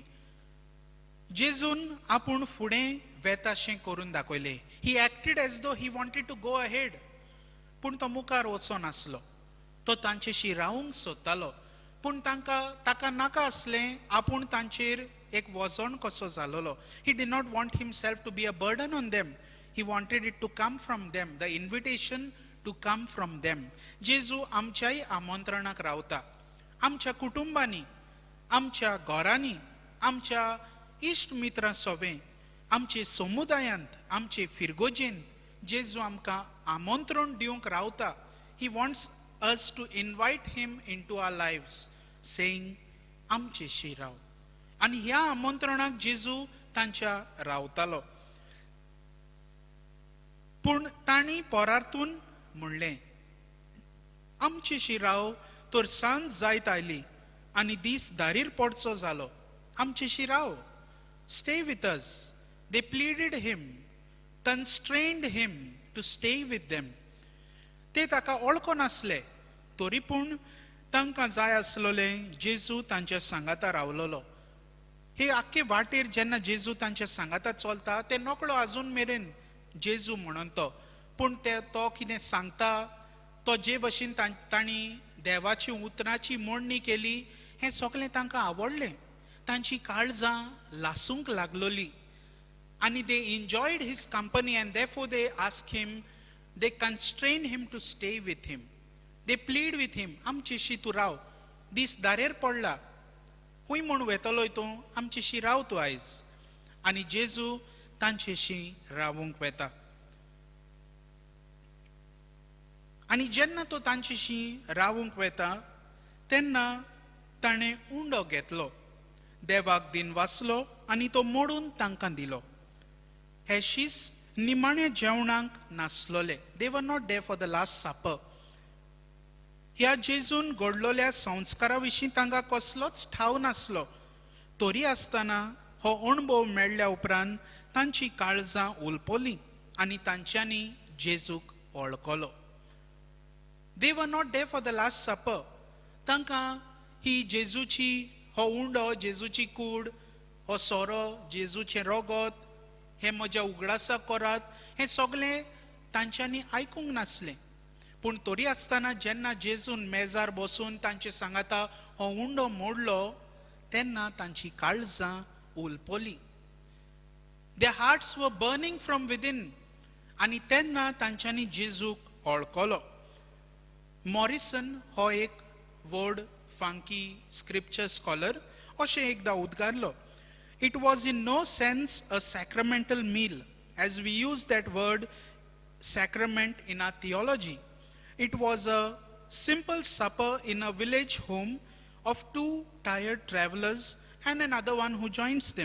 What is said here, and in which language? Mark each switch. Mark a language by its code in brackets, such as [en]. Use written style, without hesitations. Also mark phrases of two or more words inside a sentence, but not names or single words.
[kok] जेजून आपूण फुडें वेताशें करून दाखयलें. [en] He acted as though he wanted to go ahead, [kok] पूण तो मुखार वचो नासलो. तो तांचेशी रावंक सोदतालो, पूण ताका नाका आसलें आपूण तांचेर एक वजन कसो जालोलो. [en] He did not want himself to be a burden on them. He wanted it to come from them, the invitation to come from them. [kok] जेजू आमच्याय आमंत्रणाक रावता. आमच्या कुटुंबांनी, आमच्या घरांनी, आमच्या इश्ट मित्रां सोबें, आमचे समुदायांत, आमचे फिरगोजेंत जेजू आमकां आमंत्रण दिवंक रावता. [en] He wants us to invite him into our lives, saying, [kok] आमचेशी राव. आनी ह्या आमंत्रणाक जेजू तांच्या रावतालो. पूण तांणी पोरांतून म्हणलें, आमचेशी राव, तर सांज जायत आयली आनी दीस दारीर पडचो जालो. आमचेशी राव. [en] Stay with us. They pleaded him, constrained him to stay with them. [kok] ते ताका वळखो नासले, तरी पूण तांकां जाय आसलोलें जेजू तांच्या सांगाता रावलोलो. हे आख्खे वाटेर जेन्ना जेजू तांचे सांगाता चलता ते नकळो आजून मेरेन जेजू म्हणून तो, पूण तो कितें सांगता तो जे भशेन तांणी देवाची उतरांची मोडणी केली हें सगळें तांकां आवडलें. तांची काळजां लासूंक लागलोली. [en] आनी they enjoyed his company and therefore they ask him, they constrain him to stay with him. They plead with him, [kok] आमचेशी तूं राव, दीस दारेर पडला, खूंय म्हूण वेतलोय तूं, आमचेशी राव तूं आयज. आनी जेजू तांचेशी रावूंक वेता. आनी जेन्ना तो तांचेशी रावूंक वेता तेन्ना ताणें उंडो घेतलो, देवाक दिन वाचलो आनी तो मोडून तांकां दिलो. हे शीस निमाणे जेवणाक नासलोले. [en] They were not there for the Last Supper. [kok] ह्या जेजून घडलोल्या संस्कारा विशीं तांकां कसलोच ठाव नासलो. तरी आसतना हो अणभव मेळ्ळ्या उपरांत तांची काळजां उलपली आनी तांच्यांनी जेजूक वळखलो. [en] They were not there for the Last Supper. [kok] तांकां ही जेजूची हो उंडो, जेजूची कूड, हो सोरो, जेजूचें रगत, हे म्हज्या उगडासा करात, हें सगळें तांच्यांनी आयकूंक नासलें. पूण तरी आसतना जेन्ना जेजून मेजार बसून तांचे सांगाता हो उंडो मोडलो तेन्ना तांची काळजां उलपली. [en] Their hearts were burning from within. [kok] आनी तेन्ना तांच्यांनी जेजूक वळखलो. मॉरिसन हो एक [en] world famous scripture scholar [kok] अशें एकदां उद्गारलो. [en] It was in no sense a sacramental meal, as we use that word sacrament in our theology. It was a simple supper in a village home of two tired travelers and another one who joins them.